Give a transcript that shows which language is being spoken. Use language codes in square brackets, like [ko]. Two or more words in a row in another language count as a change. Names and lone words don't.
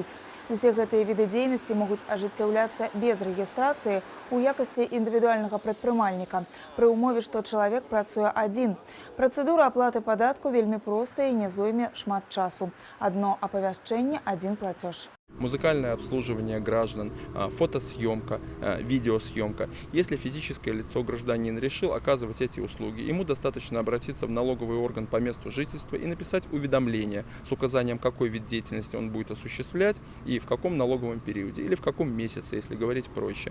[be] Усе гэтыя віды дзейнасці могуць ажыццяўляцца без рэгістрацыі ў якасці індывідуальнага прадпрымальніка, пры ўмове, што чалавек працуе адзін. Працэдура аплаты падатку вельмі простая і не зойме шмат часу. Адно апавяшчэнне, адзін плацёж. [ru] Музыкальное обслуживание граждан, фотосъемка, видеосъемка. Если физическое лицо, гражданин, решил оказывать эти услуги, ему достаточно обратиться в налоговый орган по месту жительства и написать уведомление с указанием, какой вид деятельности он будет осуществлять и в каком налоговом периоде, или в каком месяце, если говорить проще.